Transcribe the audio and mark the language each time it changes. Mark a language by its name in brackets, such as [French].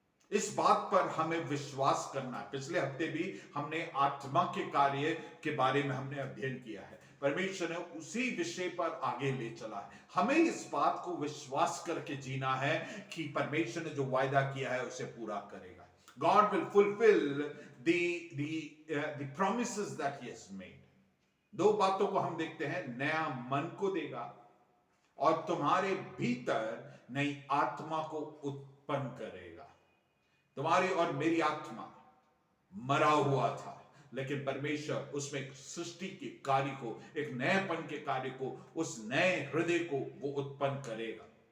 [Hindi] इस बात पर हमें विश्वास करना। पिछले हफ्ते भी हमने आत्मा के कार्य के बारे में हमने अध्ययन किया है। परमेश्वर ने उसी विषय पर आगे ले चला है। हमें इस बात को विश्वास करके जीना है कि परमेश्वर ने जो वायदा किया है उसे पूरा करेगा। [English] God will fulfill the promises that he has made. [Hindi] दो बातों को हम देखते हैं, नया मन को देगा और तुम्हारे भीतर नई आत्मा को उत्पन्न करेगा। तुम्हारी और मेरी आत्मा मरा हुआ था, लेकिन परमेश्वर उसमें एक सृष्टि के कार्य को, एक नएपन के कार्य को, उस नए हृदय को वो उत्पन्न करेगा।